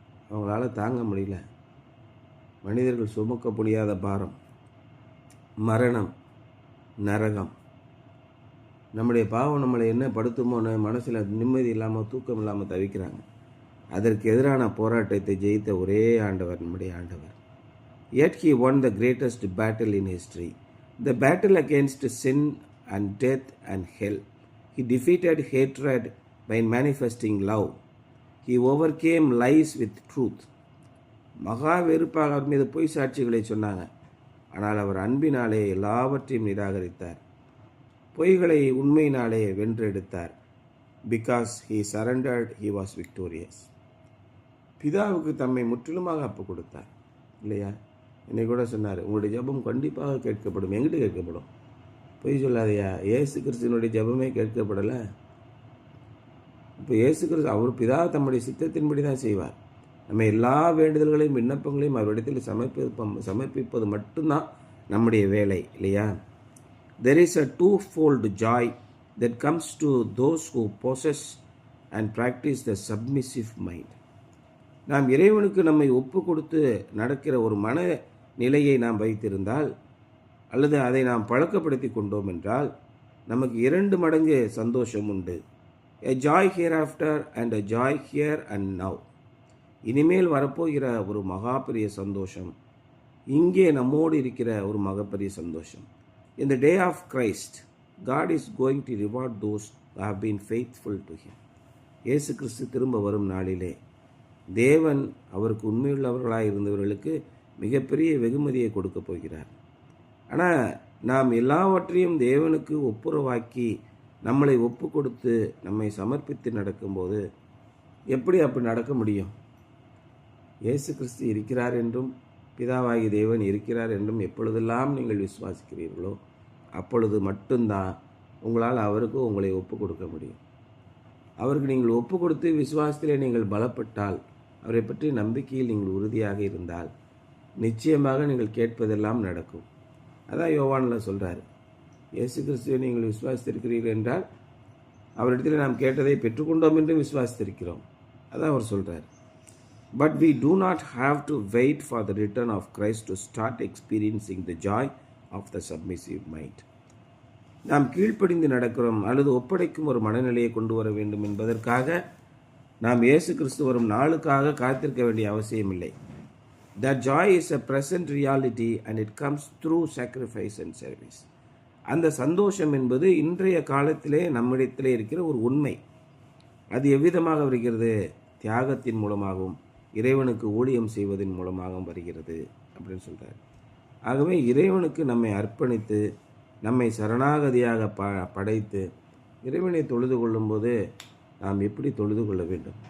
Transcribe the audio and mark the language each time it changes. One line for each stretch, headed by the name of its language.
Tamil: அவங்களால தாங்க முடியல. மனிதர்கள் சுமக்க முடியாத பாரம், மரணம், நரகம். நம்முடைய பாவம் நம்மளை என்ன படுத்துமோன்னு மனசில் நிம்மதி இல்லாமல் தூக்கம் இல்லாமல் தவிக்கிறாங்க. அதற்கு எதிரான போராட்டத்தை ஜெயித்த ஒரே ஆண்டவர் நம்முடைய ஆண்டவர்.
English: Yet he won the greatest battle in history, the battle against sin and death and hell. He defeated hatred by manifesting love. He overcame lies with truth.
Tamil: மகா வெறுப்பாக அவர் மீது பொய் சாட்சிகளை சொன்னாங்க. ஆனால் அவர் அன்பினாலே எல்லாவற்றையும் நிராகரித்தார். பொய்களை உண்மையினாலே வென்றெடுத்தார்.
English: Because he surrendered, he was victorious.
Tamil: பிதாவுக்கு தம்மை முற்றிலுமாக ஒப்பு கொடுத்தார் இல்லையா? என்னை கூட சொன்னார், உங்களுடைய ஜெபம் கண்டிப்பாக கேட்கப்படும். எங்கிட்ட கேட்கப்படும்? பொய் சொல்லாதையா, இயேசு கிறிஸ்துவனுடைய ஜெபமே கேட்கப்படலை. இப்போ இயேசு கிறிஸ்து அவர் பிதா தம்முடைய சித்தத்தின்படி தான் செய்வார். நம்ம எல்லா வேண்டுதல்களையும் விண்ணப்பங்களையும் அவரிடத்தில் சமர்ப்பிப்பது மட்டும்தான் நம்முடைய வேலை இல்லையா?
English: There is a twofold joy that comes to those who possess and practice the submissive mind.
Tamil: நாம் இறைவனுக்கு நம்மை ஒப்பு கொடுத்து நடக்கிற ஒரு மன நிலையை நாம் வைத்திருந்தால் அல்லது அதை நாம் பழக்கப்படுத்தி கொண்டோம் என்றால் நமக்கு 2 மடங்கு சந்தோஷம் உண்டு.
English: A joy hereafter and a joy here and now.
Tamil: இனிமேல் வரப்போகிற ஒரு மகா பெரிய சந்தோஷம், இங்கே நம்மோடு இருக்கிற ஒரு மகப்பெரிய சந்தோஷம்.
English: In the day of Christ, God is going to reward those who have been faithful to Him.
Tamil: இயேசு கிறிஸ்து திரும்ப வரும் நாளிலே தேவன் அவருக்கு உண்மையுள்ளவர்களாக இருந்தவர்களுக்கு மிகப்பெரிய வெகுமதியை கொடுக்க போகிறார். ஆனால் நாம் எல்லாவற்றையும் தேவனுக்கு ஒப்புரவாக்கி நம்மளை ஒப்பு கொடுத்து நம்மை சமர்ப்பித்து நடக்கும்போது எப்படி அப்படி நடக்க முடியும்? இயேசு கிறிஸ்து இருக்கிறார் என்றும் பிதாவாகி தேவன் இருக்கிறார் என்றும் எப்பொழுதெல்லாம் நீங்கள் விசுவாசிக்கிறீர்களோ அப்பொழுது மட்டும்தான் உங்களால் அவருக்கு உங்களை ஒப்பு கொடுக்க முடியும். அவருக்கு நீங்கள் ஒப்பு கொடுத்து விசுவாசத்திலே நீங்கள் பலப்பட்டால், அவரை பற்றி நம்பிக்கையில் நீங்கள் உறுதியாக இருந்தால் நிச்சயமாக நீங்கள் கேட்பதெல்லாம் நடக்கும். அதான் யோவானில் சொல்கிறார், இயேசு கிறிஸ்துவை நீங்கள் விசுவாசித்திருக்கிறீர்கள் என்றால் அவரிடத்தில் நாம் கேட்டதை பெற்றுக்கொண்டோம் என்று விசுவாசித்திருக்கிறோம். அதான் அவர் சொல்கிறார்.
English: But we do not have to wait for the return of Christ to start experiencing the joy of the submissive mind.
Tamil: நாம் கீழ்ப்படிந்து நடக்கிறோம் அல்லது ஒப்படைக்கும் ஒரு மனநிலையை கொண்டு வர வேண்டும் என்பதற்காக நாம் இயேசு கிறிஸ்து வரும் நாளுக்காக காத்திருக்க வேண்டிய அவசியம் இல்லை.
English: That joy is a present reality and it comes through sacrifice and service.
Tamil: அந்த சந்தோஷம் என்பது இன்றைய காலத்திலே நம்மிடத்திலே இருக்கிற ஒரு உண்மை. அது எவ்விதமாக வருகிறது? தியாகத்தின் மூலமாகவும் இறைவனுக்கு ஊழியம் செய்வதன் மூலமாகவும் வருகிறது அப்படின்னு சொல்கிறார். ஆகவே இறைவனுக்கு நம்மை அர்ப்பணித்து நம்மை சரணாகதியாக படைத்து இறைவனை தொழுது கொள்ளும்போது நாம் எப்படி தொழுது கொள்ள வேண்டும்?